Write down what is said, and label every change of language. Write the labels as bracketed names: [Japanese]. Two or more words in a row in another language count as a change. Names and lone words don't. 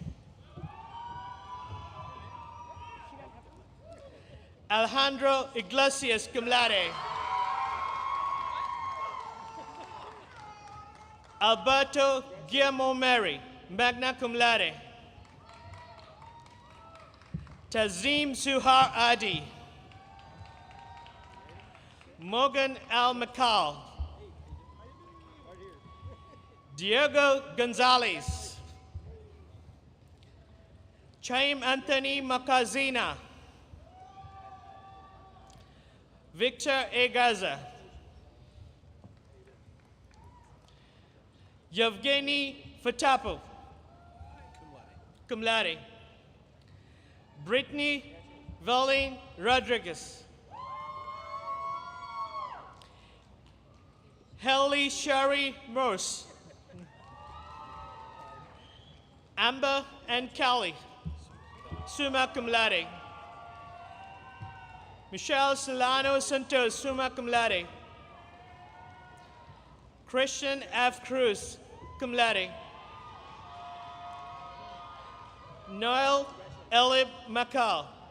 [English] Alejandro Iglesias, [Latin] cum laude. [English] Alberto Guillermo Mary, [Latin] magna cum laude. [English] Tazim Suhar Adi. Morgan L. McCall. Diego Gonzalez. Chaim Anthony Makazina. Victor A. Gaza. Yevgeny Fatapov, [Latin] cum laude. [English] Brittany Valine Rodriguez. Haley Sherry Morse. Amber and Kelly, [Latin] summa cum laude. [English] Michelle Solano Santos, [Latin] summa cum laude. [English] Christian F. Cruz, [Latin] cum laude. [English] Noel Elib Macal.